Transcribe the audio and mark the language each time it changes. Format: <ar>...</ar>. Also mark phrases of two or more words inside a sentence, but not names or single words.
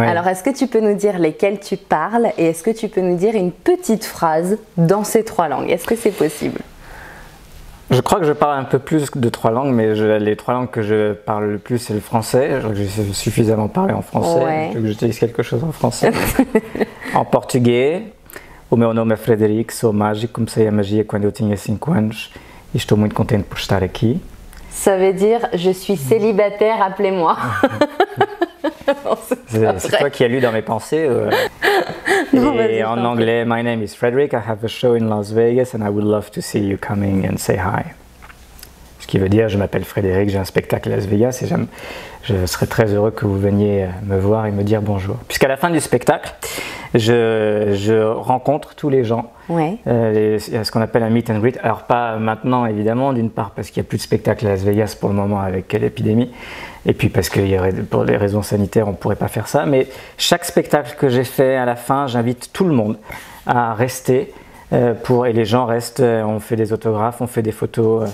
<fr>Alors, est-ce que tu peux nous dire lesquelles tu parles et est-ce que tu peux nous dire une petite phrase dans ces 3 langues? Est-ce que c'est possible? Je crois que je parle un peu plus de 3 langues, mais les 3 langues que je parle le plus, c'est le français. Je crois que j'ai suffisamment parlé en français. Ouais. Je veux que j'utilise quelque chose en français. En portugais,</fr> <pt>o meu nome é Frederic, sou mágico, comecei a magia quando eu tinha 5 anos e estou muito contente por estar aqui.</pt> <fr>Ça veut dire je suis célibataire, appelez-moi. C'est toi qui as lu dans mes pensées. Non, et en anglais,</fr> <en>my name is Frederic, I have a show in Las Vegas and I would love to see you coming and say hi.</en> <fr>Ce qui veut dire, je m'appelle Frédéric, j'ai un spectacle à Las Vegas et je serais très heureux que vous veniez me voir et me dire bonjour. Puisqu'à la fin du spectacle, je rencontre tous les gens. Ouais. Il y a ce qu'on appelle un</fr> <en>meet and greet.</en> <fr>Alors pas maintenant évidemment, d'une part parce qu'il n'y a plus de spectacle à Las Vegas pour le moment avec l'épidémie. Et puis parce que pour les raisons sanitaires, on ne pourrait pas faire ça. Mais chaque spectacle que j'ai fait, à la fin, j'invite tout le monde à rester. Et les gens restent, on fait des autographes, on fait des photos.</fr>